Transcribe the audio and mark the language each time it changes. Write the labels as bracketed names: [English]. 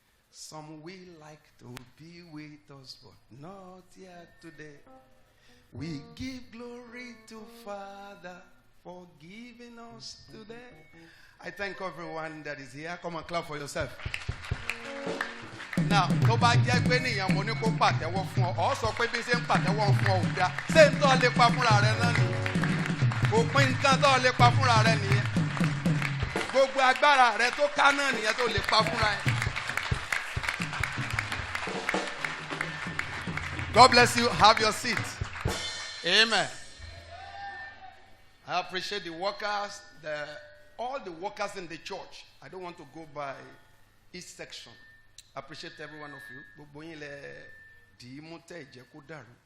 [English] Some will like to be with us, but not here today. We give glory to Father for giving us today. I thank everyone that is here. Come and clap for yourself. [Yoruba] Now, tó bá jẹ́ pé níyàn mo ní kó pàtẹ́wọ́ fún ọ, ọ sọ pé bí ṣe ń pàtẹ́wọ́ fún ọ ò dá. Ṣé ń tọ́ lè pa fúnra rẹ náà ni? Òpin nǹkan tó lè pa fúnra rẹ nìyẹn. Gbogbo agbára rẹ tó ká náà nìyẹn tó lè pa fúnra ẹ. [English] God bless you. Have your seat. Amen. I appreciate the workers, all the workers in the church. I don't want to go by each section. I appreciate every one of you. [Yoruba] Gbogbo yín lẹ dì í mú tẹ́ ìjẹ́ kó dàrú.